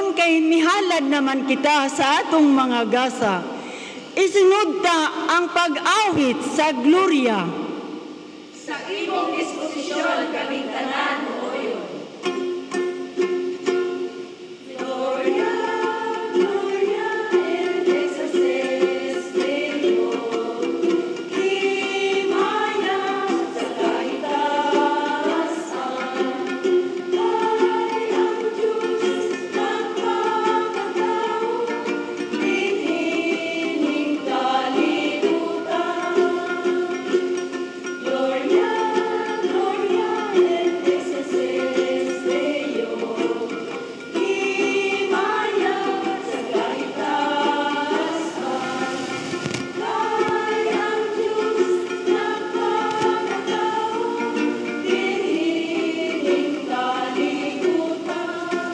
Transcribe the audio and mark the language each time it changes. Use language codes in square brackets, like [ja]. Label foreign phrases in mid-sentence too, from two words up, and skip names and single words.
[ceb] kay mihalad naman kita sa atong mga gasa. Isunod ta ang pag-awit sa Gloria. Sa imong disposisyon kaming tanan mooyon. [la] Gloria, Gloria in excelsis Deo. [ceb] Himaya sa kaitaasan. Ay ang Diyos nagpapatao, dinhining kalibutan. [la] Gloria, Gloria in excelsis Deo. [ceb] Himaya sa kaitaasan. Kay ang Diyos nagpapatao, dinhining kalibutan.